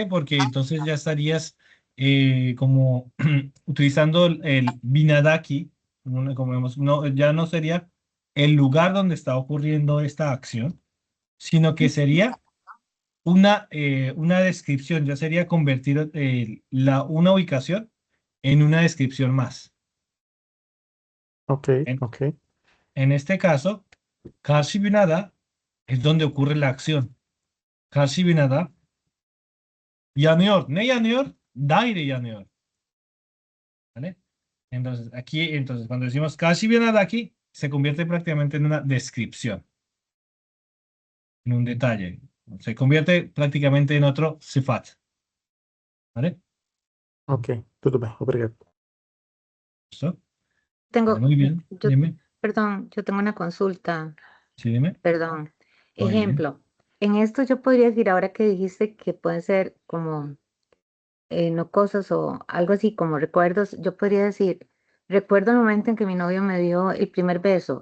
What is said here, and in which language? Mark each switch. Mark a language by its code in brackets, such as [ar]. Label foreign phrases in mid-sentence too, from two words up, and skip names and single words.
[es] Porque entonces ya estarías como utilizando el binadaki, como vemos, no, ya no sería el lugar donde está ocurriendo esta acción, sino que sería una descripción, ya sería convertir una ubicación en una descripción más. Ok, En, ok. en este caso, [tr] Karşı binada [es] es donde ocurre la acción. [tr] Karşı binada yanıyor. Ne yanıyor? Daire yanıyor. [es] ¿Vale? Entonces, cuando decimos [tr] Kashi binada [es] aquí, se convierte prácticamente en una descripción, en un detalle. Se convierte prácticamente en otro sifat. ¿Vale? [pt] Ok, tudo bem, obrigado. [es] ¿Listo? Vale, Tengo, muy bien. yo, Dime. perdón, yo tengo una consulta. Sí, dime. Perdón. Muy bien. Ejemplo, en esto yo podría decir, ahora que dijiste que pueden ser como, no cosas o algo así como recuerdos, yo podría decir, recuerdo el momento en que mi novio me dio el primer beso.